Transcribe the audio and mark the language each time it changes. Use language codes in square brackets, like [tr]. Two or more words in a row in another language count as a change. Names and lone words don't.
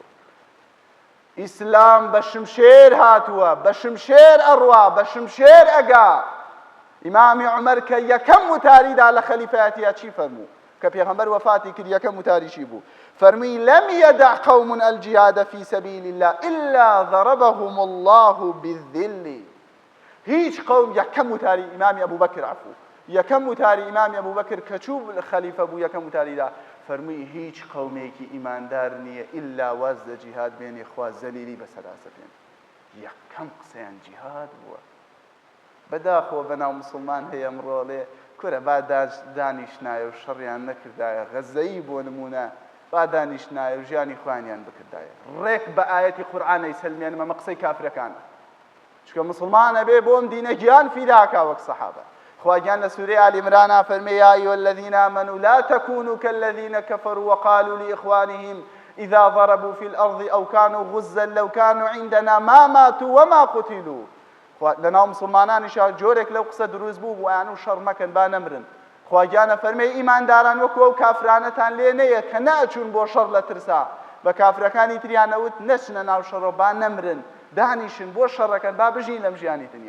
[ckb] ئیسلام بە شمشێر هاتووە، بە شمشێر ئەڕوا، بە شمشێر ئەگا. ئیمامی عومەر کە یەکەم وتاریدا لە خەلیفەتیە چی فەرموو؟ کە پێغەمبەر وەفاتی کرد یەکەم وتاری چی بوو؟ [ar] فەرمووی لەم یەدع قەوم الجیهاد فی سەبیل الله إلا ضربهم الله بالذل. [ckb] هیچ قەوم یەکەم وتاری ئیمامی ئەبوبەکر عەفو یەکەم وتاری ئیمامی ئەبوبەکر کە چوو خەلیفە بوو یەکەم وتاریدا فەرمووی هیچ قەومێکی ئیماندار نییە ئیلا واز لە جیهاد بێنێ خوا زەلیلی بەسەراسە بێن. یەکەم قسەیان جیهاد بووە. بەداخەوە بەناو مسلمان هەیە ئەمڕۆڵێ کورە با دانیشتنایە و شەڕیان نەکردایە، غەزەیی بۆ نمونە با دانیشتنایە و ژیانی خوانیان بکردایە، ڕێک بە ئاەتی قورئانەی سەلمێنمە مە قسەی کافرەکانە. چونکە مسلمانە بێ بۆم دینە گیان فیداکا وەک سەحابە. خواگیان لە سوورەی ئالی عیمرانە فەرمێ [ar] یا ئەیها الذین آمنوا لا تكونوا كالذین كفروا وقالوا لإخوانهم إذا ضربوا في الأرض أو كانوا غزا لو كانوا عندنا ما ماتوا وما قتلوا. [ckb] لەناو مسلمانانیشا جۆرێک لەو قسە دروست بوو بۆیان و شەڕ مەکەن با نەمرن. خواگیانە فەرمێ ئیمانداران وەکو ئەو کافرانەتان لێ نەیە کە نەئەچوون بۆ شەڕ لە ترسا، بە کافرەکانی تریانەوت نەچنە ناو شەڕەوە با نەمرن، دانیشن بۆ شەڕەکەن با بژین لەم ژیانی دنیا.